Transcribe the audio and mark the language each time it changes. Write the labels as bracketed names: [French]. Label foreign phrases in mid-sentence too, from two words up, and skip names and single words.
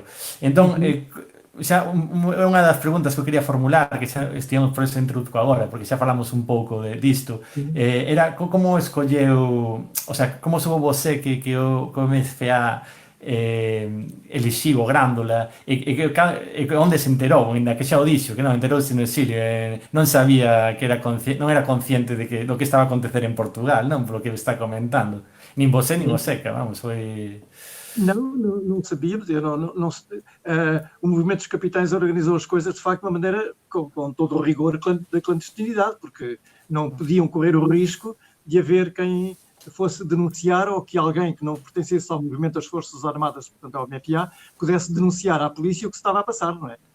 [Galician] Entón, xa unha das preguntas que eu quería formular, que xa estivemos por eso introduco agora, porque xa falamos un pouco disto, era como escolleu, [Spanish] o sea, [Galician] como soubo você que o MFA elixiu o Grándola e onde se enterou, ainda que xa o dixo, que non enterouse no exilio, non sabía que non era consciente do que estaba a acontecer en Portugal, non, polo que está comentando. Nin você, nin o Seca, vamos, foi... [Portuguese] Não sabíamos, o movimento dos capitães organizou as coisas de facto de uma maneira com todo o rigor da clandestinidade, porque não podiam correr o risco de haver quem fosse denunciar ou que alguém que não pertencesse ao movimento das Forças Armadas, portanto ao MFA, pudesse denunciar à polícia o que se estava a passar, não é?